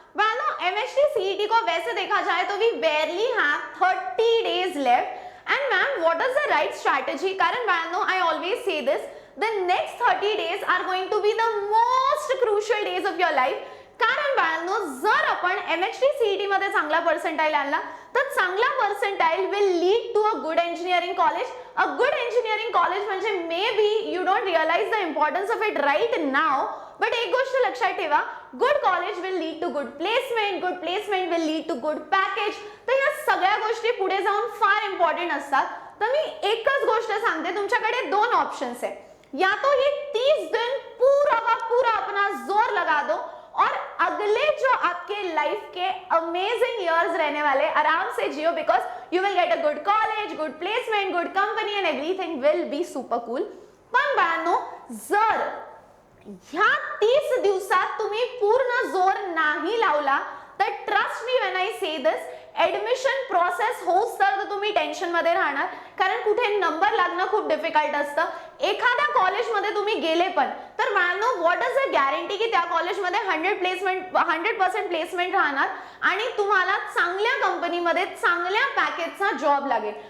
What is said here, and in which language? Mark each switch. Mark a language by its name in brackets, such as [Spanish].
[English] Well, MHT CET [Hindi] को वैसे देखा जाए तो [English] we barely have 30 days left. And ma'am, what is the right strategy? Karan Vano, I always say this, the next 30 days are going to be the most crucial days of your life. [Marathi] कारण बाळांनो, जर आपण MHT CET मध्ये चांगला percentile आणला तर चांगला percentile [English] Will lead to a good engineering college. A good engineering college म्हणजे may be you don't realise the importance of it right now, but [Marathi] एक गोष्ट लक्षात ठेवा, [English] Good college will lead to good placement will lead to good package. [Marathi] तर या सगळ्या गोष्टी पुढे जाऊन फार इम्पॉर्टंट असतात. तर मी एकच गोष्ट सांगते, तुमच्याकडे दोन ऑप्शन्स आहे, [Hindi] या तो ये 30 दिन पूरा का पूरा अपना जोर लगा दो और अगले जो आपके लाइफ के अमेजिंग इयर्स रहने वाले आराम से जियो, [English] Because you will get a good college, good placement, good company and everything will be super cool. [Marathi] पण बाळांनो, जर ह्या 30 दिवसात तुम्ही पूर्ण जोर नाही लावला तर [English] trust me when I say this, [Marathi] admission process होऊस तर तुम्ही टेन्शन मध्ये राहणार, कारण कुठे नंबर लागणं खूप डिफिकल्ट असतं. एखाद्या कॉलेजमध्ये तुम्ही गेले पण तर मॅनो, [English] what is a guarantee [Marathi] की त्या कॉलेजमध्ये 100% प्लेसमेंट राहणार आणि तुम्हाला चांगल्या कंपनीमध्ये चांगल्या पॅकेजचा जॉब लागेल.